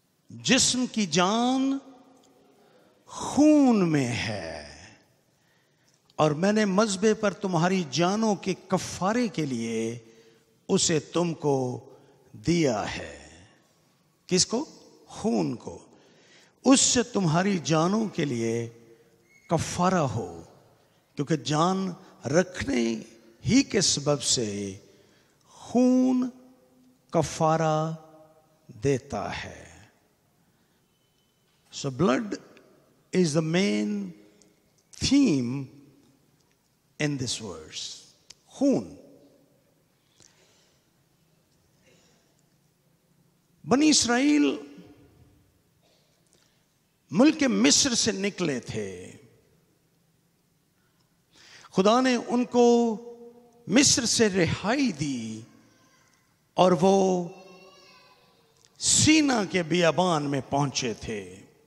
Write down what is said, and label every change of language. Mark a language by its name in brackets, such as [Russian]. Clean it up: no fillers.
[Hindi] जिस्म की जान खून में है, और मैंने मज़बे पर तुम्हारी जानों के कफारे के लिए उसे तुमको दिया है। किसको? खून को। उससे तुम्हारी जानों के लिए कफारा हो, क्योंकि जान रखने ही के सबब से खून कफारा देता है। [English] So blood is the main theme in this verse. [Hindi] खून। बनी इस्राएल मुल्क मिस्र से निकले थे। खुदा ने उनको मिस्र से रिहाई दी और वो सीना के बियाबान में पहुंचे थे।